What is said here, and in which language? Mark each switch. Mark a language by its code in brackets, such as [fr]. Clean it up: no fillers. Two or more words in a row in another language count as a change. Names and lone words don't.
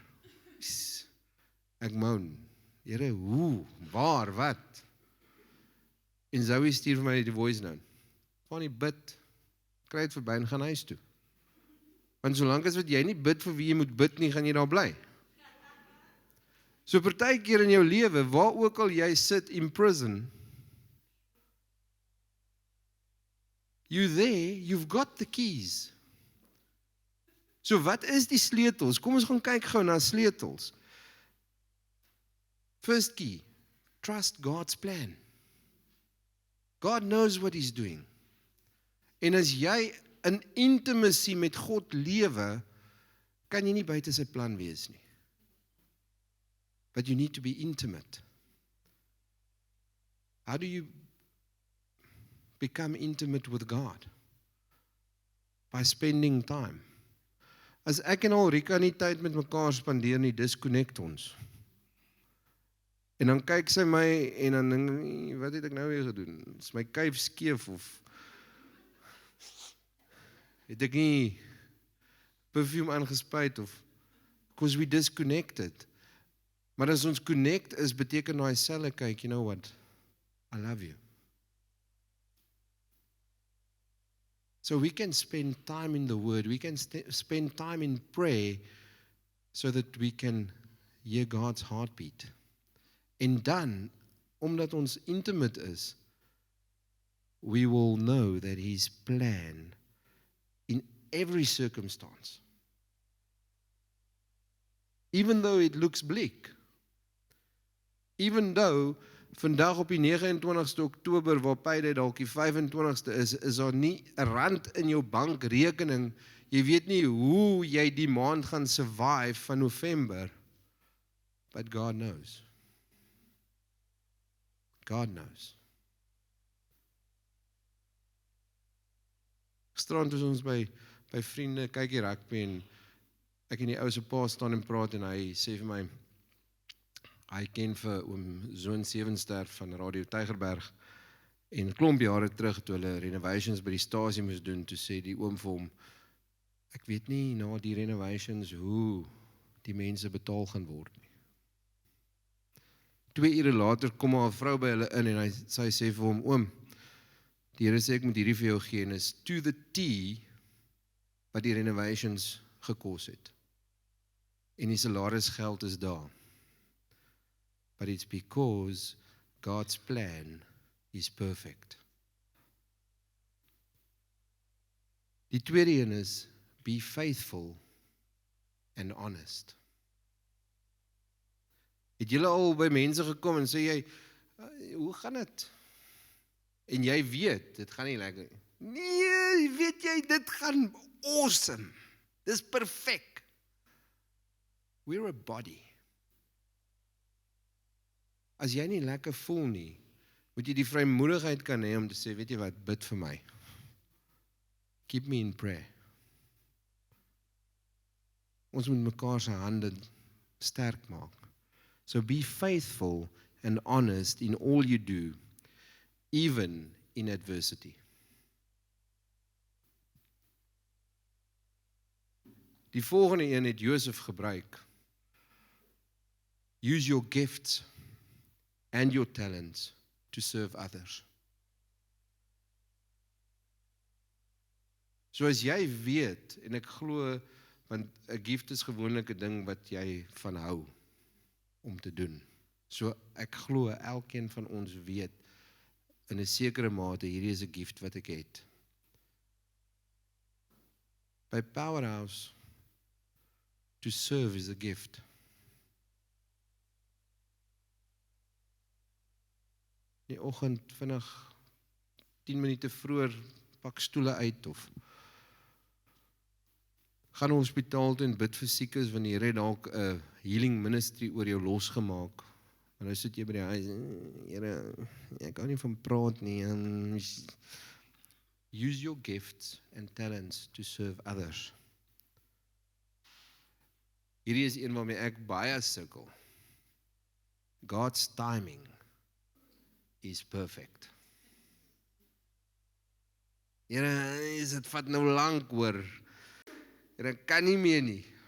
[af] Ek moan. Here, hoe, waar, wat? En Zoe stuur vir my die voice note. Fanie, bid, kry het verby en gaan huis toe. Want solank as wat jy nie bid vir wie jy moet bid nie, gaan jy daar bly. So partykeer in jou lewe, waar ook al jy sit in prison, [en] you there, you've got the keys. [af] So wat is die sleutels? Kom ons gaan kyk gou na sleutels. [en] First key, trust God's plan. God knows what He's doing. [af] En as jy in intimacy met God lewe, kan jy nie buite sy plan wees nie. [en] But you need to be intimate. How do you become intimate with God? By spending time. [af] As ek en Halrika nie tyd met mekaar spandeer nie, disconnect ons. En dan kyk sy my en dan dink, wat het ek nou weer gedoen? Is my kuif skeef of het ek nie perfume aangespuit of [en] because we disconnected. [af] Maar as ons connect is, beteken daai selfe kyk, [en] you know what? I love you. So we can spend time in the Word, we can spend time in prayer so that we can hear God's heartbeat. [af] En dan, omdat ons intimate is, [en] we will know that His plan in every circumstance, even though it looks bleak, even though [af] vandag op die 29ste Oktober, waar Payday dalk die 25ste is daar nie 'n rand in jou bankrekening, jy weet nie hoe jy die maand gaan survive van November, [en] but God knows. God knows. [af] Gisterand is ons by vriende, kyk die rugby en ek en die ou se pa staan en praat en hy sê vir my, hy ken vir oom Zoon Sewenster van Radio Tygerberg en 'n klomp jare terug toe hulle renovations by die stasie moes doen, toe sê die oom vir hom, ek weet nie na die renovations hoe die mense betaal gaan word nie. 2 ure later kom maar 'n vrou by hulle in en sy sê vir hom, oom, die Here sê ek moet hierdie vir jou gee en is [en] to the T [af] wat die renovations gekos het. En die salarisgeld is daar. [en] But it's because God's plan is perfect. [af] Die tweede een is, [en] be faithful and honest. [af] Het julle al by mense gekom en sê jy, hoe gaan dit? En jy weet, dit gaan nie lekker. Nee, weet jy, dit gaan awesome. Dis perfek. [en] We're a body. [af] As jy nie lekker voel nie, moet jy die vrymoedigheid kan hê om te sê, weet jy wat, bid vir my. [en] Keep me in prayer. [af] Ons moet mekaar se hande sterk maak. [en] So be faithful and honest in all you do, even in adversity. [af] Die volgende een het Josef gebruik. [en] Use your gifts and your talents to serve others. [af] So as jy weet, en ek glo, want 'n gift is gewoonlik 'n ding wat jy van hou om te doen. So ek glo elkeen van ons weet in 'n sekere mate hierdie is 'n gift wat ek het. [en] By Powerhouse, to serve is a gift. [af] Die oggend vinnig 10 minute vroeër pak stoele uit of gaan hospitaal toe en bid vir siekes want die Here het dalk 'n [en] healing ministry [af] oor jou losgemaak. En nou sit jy by die huis, Here, ek kan nie van praat nie. [en] Use your gifts and talents to serve others. [af] Hierdie is een waarmee ek baie sukkel. [en] God's timing is perfect. [af] Here, dit vat nou lank hoor. Here, kan nie meer nie.